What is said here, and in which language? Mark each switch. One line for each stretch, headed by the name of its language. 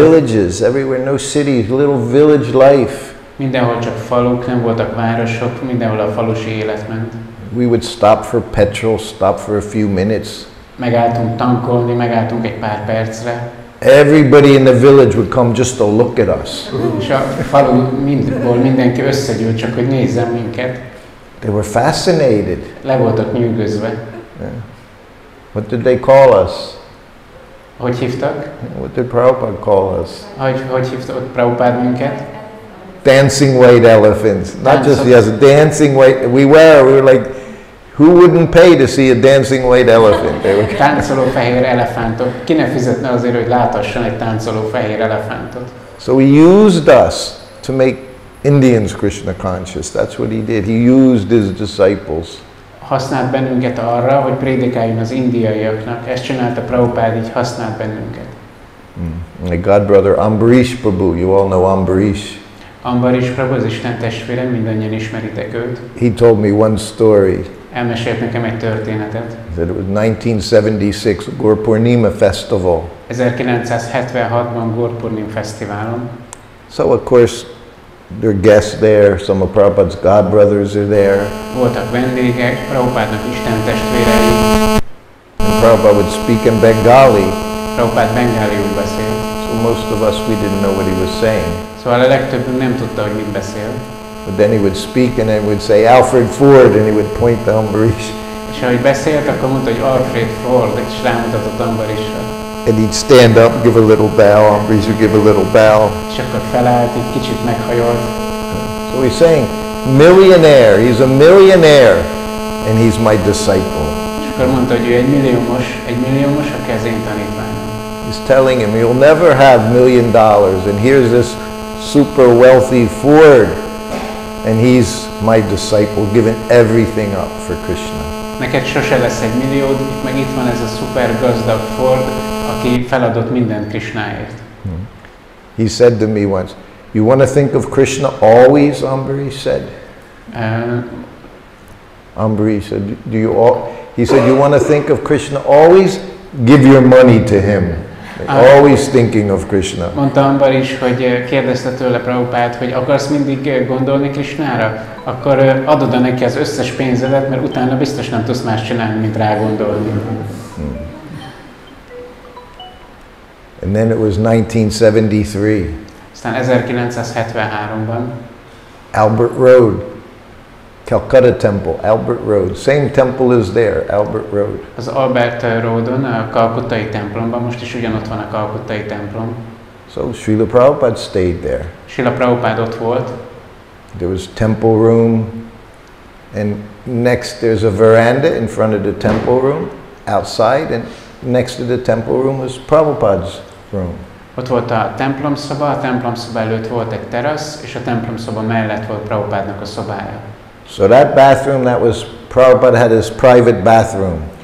English: villages, everywhere, no cities, little village life.
Hungarian: Mindenhol csak faluk, nem voltak városok, mindenhol a falusi élet ment.
English: We would stop for petrol, stop for a few minutes.
Hungarian: Megálltunk tankolni, megálltunk egy pár percre.
English: Everybody in the village would come just to look at us.
Hungarian: És a falu mindenki összegyűlt, csak hogy nézzen minket.
English: They were fascinated.
Hungarian: Le voltak nyűgözve.
English: Yeah. What did they call us?
Hungarian: Hogy hívtak?
English: What did Prabhupada call us?
Hungarian: Hogy hívtak Prabhupada minket?
English: Dancing white elephants. Not just yes, dancing white. We were like, who wouldn't pay to see a dancing white elephant?
Hungarian: Táncoló fehér elefántok. Ki ne fizetne azért, hogy láthasson egy táncoló fehér elefántot?
English: So he used us to make Indians Krishna conscious. That's what he did. He used his disciples.
Hungarian: Használt bennünket arra, hogy prédikáljon az indiaiaknak. Ezt csinálta Prabhupada, így használt bennünket.
English: My godbrother Ambarish Prabhu, you all know Ambarish.
Hungarian: Ambarish Prabhu, az Isten testvérem, mindannyian ismeritek őt.
English: He told me one story.
Hungarian: Elmesélt nekem egy történetet.
English: That it was 1976 Gurpurnima Festival.
Hungarian: 1976-ban Gurpurnim Fesztiválon.
English: So of course there are guests there, some of Prabhupada's godbrothers are there.
Hungarian: Voltak vendégek, Prabhupádnak Isten testvérei.
English: And Prabhupada would speak in Bengali.
Hungarian: Prabhupada bengáliul beszélt.
English: So most of us, we didn't know what he was saying.
Hungarian: Szóval a legtöbbünk nem tudta, hogy mit beszél.
English: But then he would speak and then would say Alfred Ford and he would point to Ambarish.
Hungarian: És És ahogy beszélt, akkor mondta, hogy Alfred Ford, és rámutatott Ambarisra.
English: And he'd stand up, give a little bow, Ambarish would give a little bow.
Hungarian: És akkor felállt, így kicsit meghajolt.
English: So he's saying, millionaire, he's a millionaire, and he's my disciple.
Hungarian: És akkor mondta, hogy ő egy milliómos, aki az én tanítványom.
English: He's telling him, you'll never have $1 million, and here's this super wealthy Ford, and he's my disciple, giving everything up for Krishna.
Hungarian: Neked sose lesz egy milliód, meg itt van ez a szuper gazdag Ford, aki feladott mindent Krishnáért.
English: He said to me once, you want to think of Krishna always, Ambarish said. Ambarish said, he said, you want to think of Krishna always? Give your money to him. Always thinking of Krishna.
Hungarian: Mondta Ambarish, hogy kérdezte tőle Prabhupád, hogy akarsz mindig gondolni Krishnára? Akkor adod neki az összes pénzedet, mert utána biztos nem tudsz más csinálni, mint rá gondolni.
English: And then it was 1973.
Hungarian: Aztán 1973-ban.
English: Albert Road, Calcutta Temple, Albert Road. Same temple is there, Albert Road.
Hungarian: Az Albert Roadon, a kalkuttai templomban, most is ugyanott van a kalkuttai templom.
English: So Srila Prabhupada stayed there.
Hungarian: Srila Prabhupada ott volt.
English: There was temple room, and next there's a veranda in front of the temple room, outside, and next to the temple room was Prabhupada's room.
Hungarian: Ott volt a templomszoba előtt volt egy terasz, és a templomszoba mellett volt Prabhupádnak a szobája.
English: So that bathroom, that was, Prabhupada had his private bathroom.